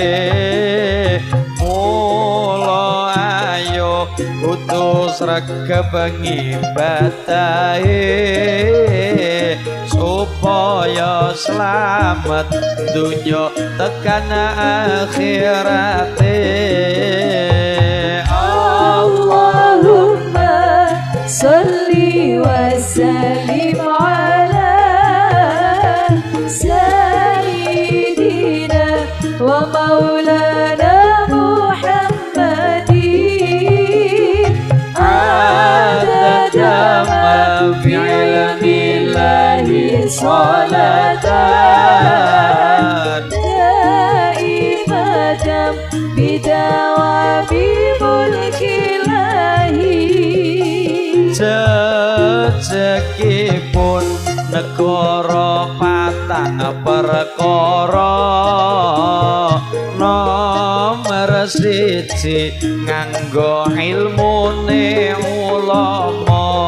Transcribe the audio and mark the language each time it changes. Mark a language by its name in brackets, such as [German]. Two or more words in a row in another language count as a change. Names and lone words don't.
[Javanese] Mula ayo utus regep ngibadahe supaya selamat dunya tekan akhirate. [Arabic] اللهم صل وسلم على سيدنا ومولانا محمد عدد ما في علم الله صلاة دائمة بدوام ملك الله. [Javanese] Jejegipun negara patang perkara. Nomor siji nganggo ilmune ulama.